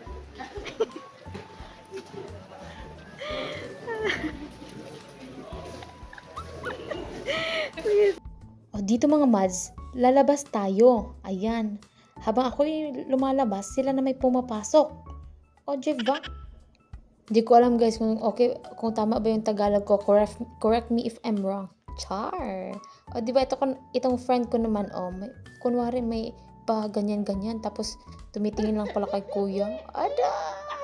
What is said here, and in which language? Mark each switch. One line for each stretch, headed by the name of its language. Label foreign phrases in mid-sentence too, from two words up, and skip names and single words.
Filipino: O dito mga mads, lalabas tayo. Ayan. Habang ako'y lumalabas, sila na may pumapasok. O diba? Hindi ko alam guys kung tama ba yung Tagalog ko.
English: Correct me if I'm wrong.
Filipino: Char. O diba itong friend ko naman kunwari may pa ganyan-ganyan tapos tumitingin lang pala kay kuya. Ada!